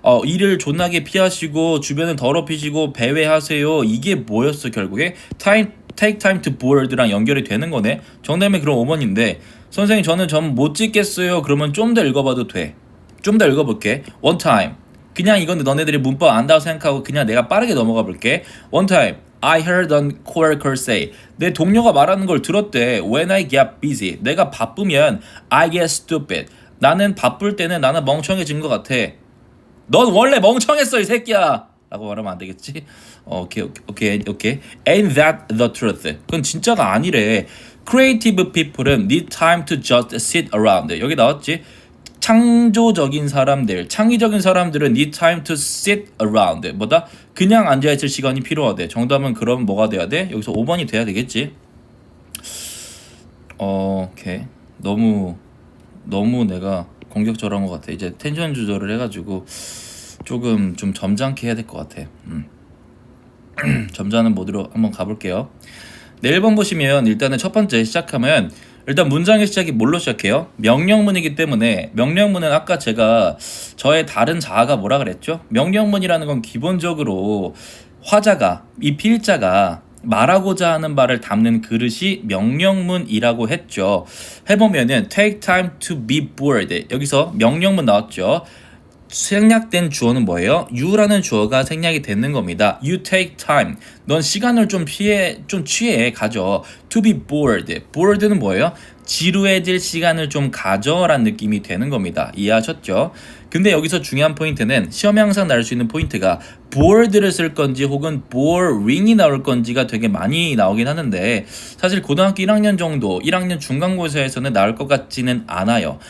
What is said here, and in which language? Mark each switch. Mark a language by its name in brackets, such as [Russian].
[Korean] 일을 존나게 피하시고 주변을 더럽히시고 배회하세요. 이게 뭐였어 결국에? [English] Take time to bored [Korean] 랑 연결이 되는 거네. 정답이 그럼 5번인데 선생님 저는 점 못 찍겠어요. 그러면 좀 더 읽어봐도 돼. 좀 더 읽어볼게. [English] One time. [Korean] 그냥 이건 너네들이 문법 안다고 생각하고 그냥 내가 빠르게 넘어가 볼게. [English] One time I heard a coworker say. [Korean] 내 동료가 말하는 걸 들었대. [English] When I get busy. [Korean] 내가 바쁘면 [English] I get stupid. [Korean] 나는 바쁠 때는 나는 멍청해진 것 같아. 넌 원래 멍청했어 이 새끼야 라고 말하면 안 되겠지? 오케이. [English] Ain't that the truth? [Korean] 그건 진짜가 아니래. [English] Creative people은 need time to just sit around. [Korean] 여기 나왔지? 창의적인 사람들은 [English] need time to sit around. [Korean] 뭐다? 그냥 앉아있을 시간이 필요하대. 정답은 그럼 뭐가 돼야 돼? 여기서 5번이 돼야 되겠지? 오케이. 너무 내가 공격적인 것 같아. 이제 텐션 조절을 해가지고 조금 좀 점잖게 해야 될 것 같아. 점잖은 모드로 한번 가볼게요. 네, 1번 보시면 일단은 첫 번째 시작하면 일단 문장의 시작이 뭘로 시작해요? 명령문이기 때문에 명령문은 아까 제가 저의 다른 자아가 뭐라 그랬죠? 명령문이라는 건 기본적으로 화자가 이 필자가 말하고자 하는 바를 담는 그릇이 명령문이라고 했죠. 해보면은 [English] take time to be bored. [Korean] 여기서 명령문 나왔죠. 생략된 주어는 뭐예요? you라는 주어가 생략이 되는 겁니다. [English] You take time. [Korean] 넌 시간을 좀 취해 가져. [English] To be bored. bored는 뭐예요? [Korean] 지루해질 시간을 좀 가져라는 느낌이 되는 겁니다. 이해하셨죠? 근데 여기서 중요한 포인트는 시험에 항상 나올 수 있는 포인트가 bored를 쓸 건지 혹은 boring이 나올 건지가 되게 많이 나오긴 하는데 사실 고등학교 1학년 정도 1학년 중간고사에서는 나올 것 같지는 않아요.